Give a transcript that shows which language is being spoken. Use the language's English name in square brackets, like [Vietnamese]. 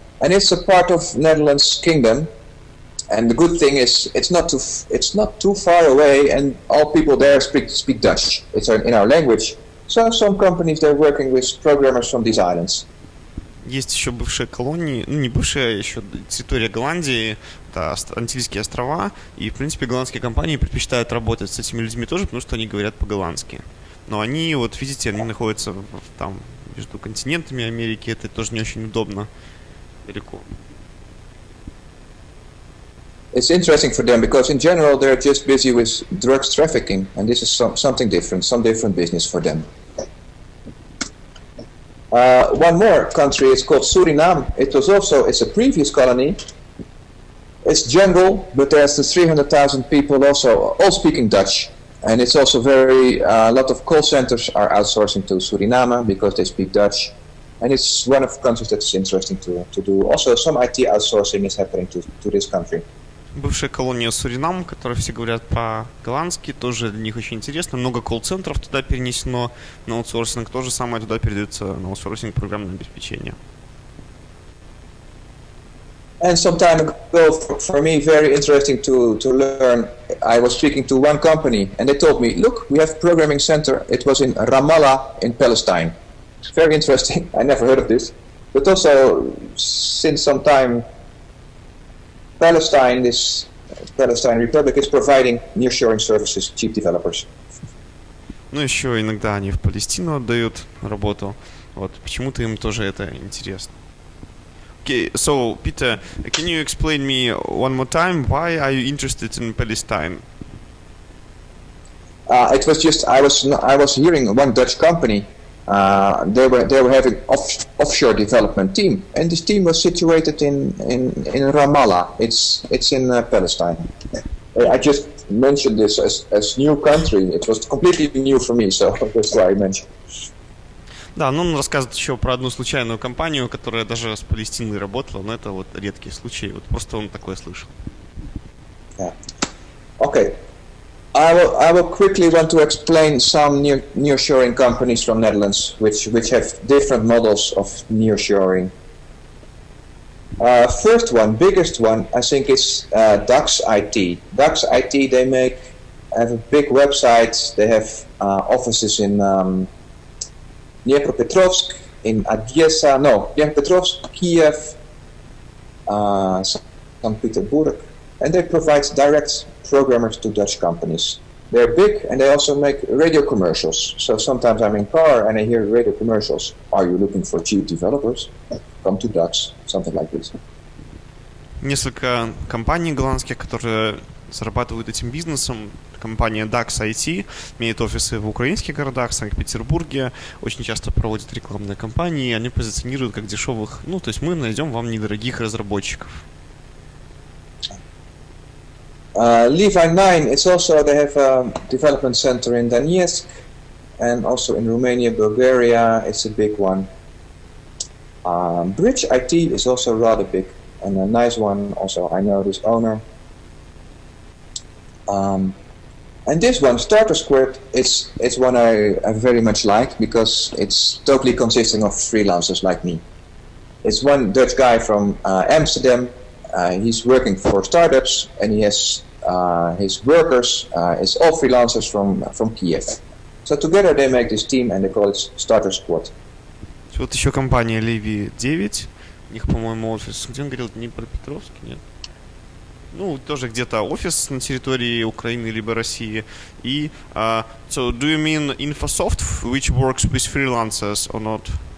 [English] And it's a part of Netherlands Kingdom. And the good thing is it's not too far away, and all people there speak Dutch. It's in our language. So some companies, they're working with programmers from these islands. [Russian] Есть еще бывшие колонии, не бывшая, еще территория Голландии, это Антильские острова, и, в принципе, голландские компании предпочитают работать с этими людьми тоже, потому что они говорят по-голландски. Но они, вот видите, они находятся там между континентами Америки, это тоже не очень удобно, далеко. [English] It's interesting for them because in general they're just busy with drugs trafficking, and this is something different, some different business for them. One more country is called Suriname. It's a previous colony. It's jungle, but there's 300,000 people also, all speaking Dutch. And it's also a lot of call centers are outsourcing to Suriname because they speak Dutch. And it's one of the countries that's interesting to do. Also, some IT outsourcing is happening to this country. [Russian] Бывшая колония Суринам, которые все говорят по-голландски, тоже для них очень интересно. Много колл-центров туда перенесено на аутсорсинг. То же самое туда передается на аутсорсинг программное обеспечение. [English] And some time ago, for me, very interesting to learn, I was speaking to one company, and they told me, look, we have a programming center. It was in Ramallah in Palestine. Very interesting. I never heard of this. But also, since some time, Palestine Republic is providing nearshoring services, cheap developers. [Russian] Ну, еще иногда они в Палестину отдают работу. Вот, почему-то им тоже это интересно. [English] Okay, so, Peter, can you explain me one more time why are you interested in Palestine? It was just I was hearing one Dutch company. They were having offshore development team, and this team was situated in Ramallah. It's in Palestine. I just mentioned this as new country. It was completely new for me, so that's why I mentioned. [Russian] Да, ну он рассказывает еще про одну случайную компанию, которая даже с Палестиной работала, но это вот редкий случай, вот просто он такое слышал. [English] Yeah. Okay. I will quickly want to explain some nearshoring companies from Netherlands, which have different models of nearshoring. First one, biggest one, I think is Daxx IT. Daxx IT, they have a big website. They have offices in Dnipropetrovsk, in Dnipropetrovsk, Kiev, St. Petersburg, and they provide direct programmers to Dutch companies. They're big, and they also make radio commercials. So sometimes I'm in car and I hear radio commercials. Are you looking for cheap developers? Come to Daxx, something like this. [Russian] Несколько компаний голландских, которые зарабатывают этим бизнесом. Компания Daxx IT имеет офисы в украинских городах, в Санкт-Петербурге, очень часто проводит рекламные кампании, они позиционируют как дешевых, то есть мы найдем вам недорогих разработчиков. [English] Levi 9, it's also, they have a development center in Donetsk, and also in Romania, Bulgaria, it's a big one. Bridge IT is also rather big, and a nice one also. I know this owner. And this one, Starter Squared, it's one I very much like, because it's totally consisting of freelancers like me. It's one Dutch guy from Amsterdam. He's working for startups, and he has his workers, it's all freelancers from Kiev. So together they make this team, and they call it Starter Squad. [Russian] Вот еще компания Levi 9, у них, по-моему, офис, где он говорил, Днепропетровск, нет? Тоже где-то офис на территории Украины либо России. [English] И, so do you mean Infosoft, which works with freelancers or not?